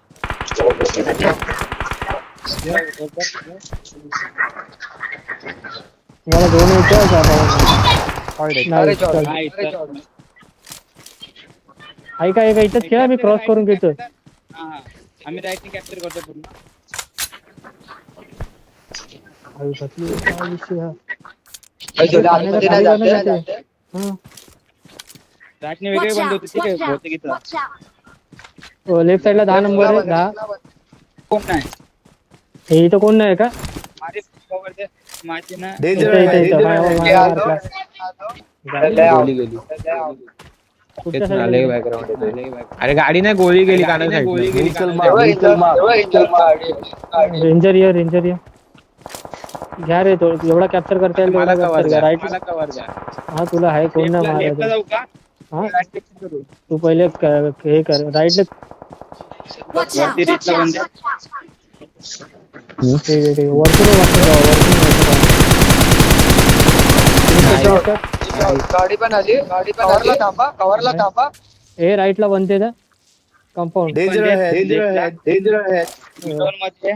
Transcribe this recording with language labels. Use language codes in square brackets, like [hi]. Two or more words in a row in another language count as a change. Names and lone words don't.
[mr] मला दोन ऐका ऐका इथंच खेळा. मी क्रॉस करून घेतो. आम्ही [en] right capture [mr] करतो पूर्ण. राईटने वेगळे Watch बंद out! होते. ठीक आहे [en] Watch out! [mr] बहुतेक इथं. [en] Watch out! left sideला [mr] 10 नंबर आहे. 10 कोण नाही. हे इथं कोण नाही का? माझे cover दे. माझे ना गोली गेली. तेच नाले बॅकग्राऊंड. अरे गाडी नाही गोळी गेली कानात. गोळी गेली. रेंजर या रेंजर या. घ्या रे तो एवढा कॅप्चर करता येईल मला कव्हर द्या. राईट. मला कव्हर द्या. हा तुला आहे कोण नाही लेफ्टला मारायचं. जाऊ का? हा [en] right capture [mr] करू. तू पहिले हे कर राईटला. [en] Watch out! Watch out! [mr] ठीक आहे वरतून गाडी पण आली. गाडी पण आली. कव्हरला थांबा. हे राईटला बनते ना कंपाऊंड. डेंजर आहे. दोन मध्ये